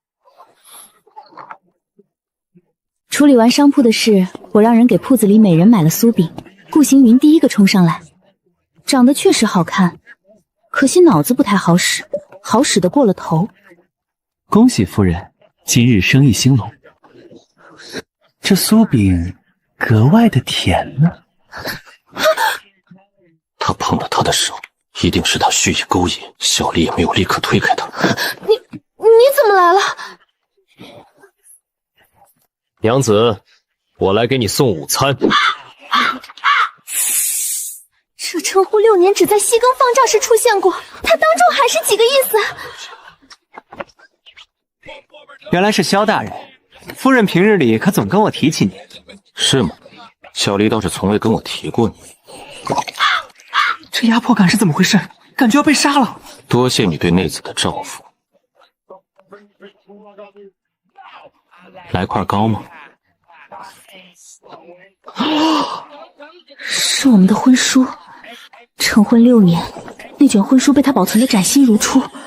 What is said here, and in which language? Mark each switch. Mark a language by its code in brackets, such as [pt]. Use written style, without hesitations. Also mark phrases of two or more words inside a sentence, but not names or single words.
[zh] 處理完商鋪的事，我讓人給鋪子裡每人買了酥餅。顧行雲第一個衝上來，長得確實好看，可惜腦子不太好使，好使的過了頭。恭喜夫人，今日生意興隆。這酥餅格外的甜呢。他碰了他的手，一定是他蓄意勾引。小麗也沒有立刻推開他。你怎麼來了？娘子，我來給你送午餐。這稱呼6年只在西更放詐時出現過，他當眾還是幾個意思？原來是蕭大人，夫人平日裡可總跟我提起你。是嗎？小麗倒是從未跟我提過你。這壓迫感是怎麼回事？感覺要被殺了。多謝你對內子的照拂。来塊糕嗎？是我們的婚書，成婚6年，那卷婚書被他保存得嶄新如初。